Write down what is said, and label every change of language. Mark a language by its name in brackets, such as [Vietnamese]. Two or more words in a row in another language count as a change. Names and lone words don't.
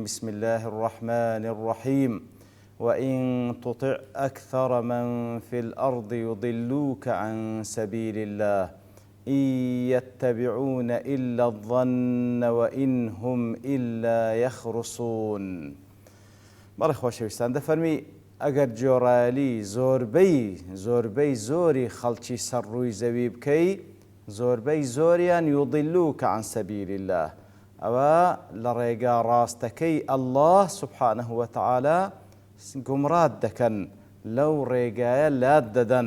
[Arabic] بسم الله الرحمن الرحيم. وإن تطع أكثر من في الأرض يضلوك عن سبيل الله إن يتبعون إلا الظن وإن هم إلا يخرصون. [Central Kurdish] بەڵێ خۆشەویستان دەفەرمی ئەگەر جۆرایەلی زۆربەی زۆری خەڵکی سەرڕووی زەوی بکەی زۆربەی زۆریان [Arabic] یوضلوکە عن سەبیل الله [Central Kurdish] ئەوە لە ڕێگا ڕاستەکەی ئەڵڵاه [Arabic] سوبحانەه وتەعالا [Central Kurdish] گومڕات دەکەن لەو ڕێگایە لات دەدەن.